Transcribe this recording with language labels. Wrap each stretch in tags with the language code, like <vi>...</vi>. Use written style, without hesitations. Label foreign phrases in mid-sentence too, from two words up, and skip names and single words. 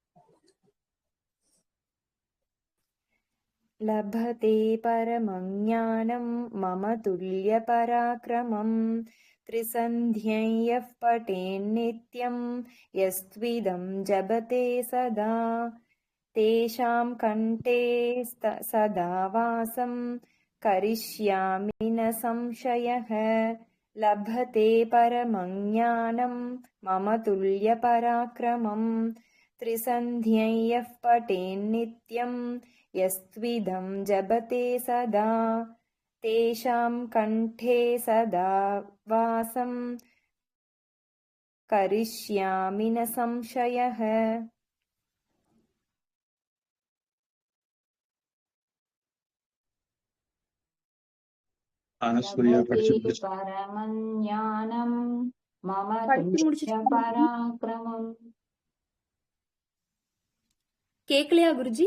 <sa>लभते परमं ज्ञानं मम तुल्य पराक्रमं. त्रिसन्ध्यं यः पठेन् नित्यं. यस्त्विदं जपते सदा. तेषां कण्ठे सदा वासं. करिष्यामि न संशयः लभते परमं ज्ञानं मम तुल्यपराक्रमं त्रिसन्ध्यं यः पठेन्नित्यं यस्त्विदं जपते सदा तेषां कण्ठे सदा वासं करिष्यामि न संशयः.</sa> <ta>அனசூயா படிச்சு</ta> <sa>லபதே</sa> <ta>முடிச்சு.</ta> <sa>परमज्ञानं मम</sa> <ta>படிச்சு</ta> <sa>துல்லிய</sa> <ta>முடிச்சிட்டேன் குருஜி.</ta> <sa>பராக்கிரமம்.</sa> <ta>கேக்கலையா குருஜி?</ta>